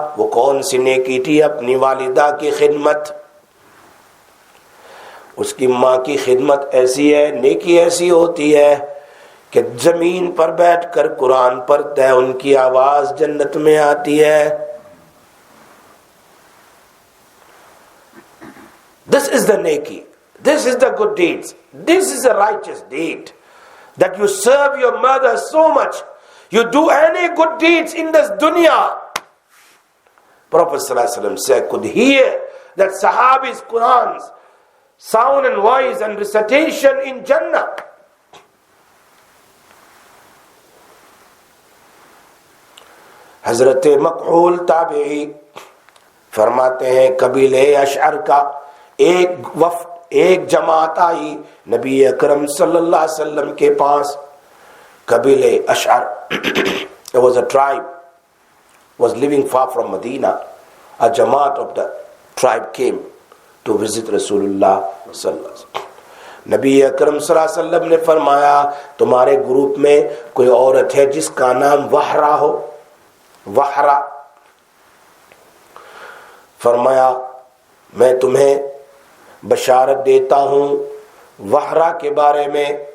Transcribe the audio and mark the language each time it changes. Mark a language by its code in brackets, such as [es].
[ur] وہ کون سی نیکی تھی؟ اپنی والدہ کی خدمت. اس کی ماں کی خدمت ایسی ہے، نیکی ایسی ہوتی ہے کہ زمین پر بیٹھ کر قرآن پڑھتا ہے، ان کی آواز جنت میں آتی ہے. [en] This is the neki, this is the good deeds, this is the righteous deed, that you serve your mother so much, you do any good deeds in this dunya. Prophet ﷺ said, could hear that Sahabi's Qurans sound and voice and recitation in Jannah. [ur] حضرت مکحول تابعی فرماتے ہیں قبیلہ اشعر کا ایک جماعت آئی نبی اکرم صلی اللہ علیہ وسلم کے پاس. [en] قبیلہ اشعر it was a tribe was living far from Medina. A jamaat of the tribe came to visit Rasulullah صلی اللہ علیہ وسلم. [ur] نبی اکرم صلی اللہ علیہ وسلم نے فرمایا تمہارے گروپ میں کوئی عورت ہے جس کا نام وحرا ہو؟ وحرا. فرمایا میں تمہیں بشارت دیتا ہوں وحرا کے بارے میں.